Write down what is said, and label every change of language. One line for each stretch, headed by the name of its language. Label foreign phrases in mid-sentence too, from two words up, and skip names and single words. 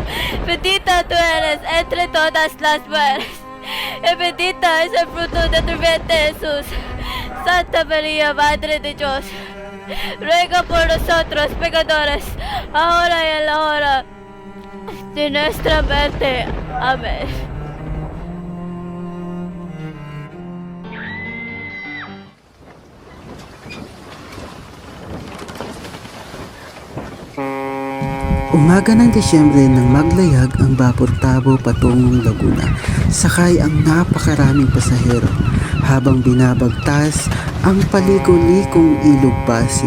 Spanish: Bendita tú eres entre todas las mujeres, y bendita es el fruto de tu vientre Jesús. Santa María, Madre de Dios, ruega por nosotros pecadores, ahora y en la hora de nuestra muerte. Amén.
Filipino: Umaga ng Disyembre nang maglayag ang Vapor Tabo patungong Laguna, sakay ang napakaraming pasahero habang binabagtas ang paliko-likong Ilog Pasig.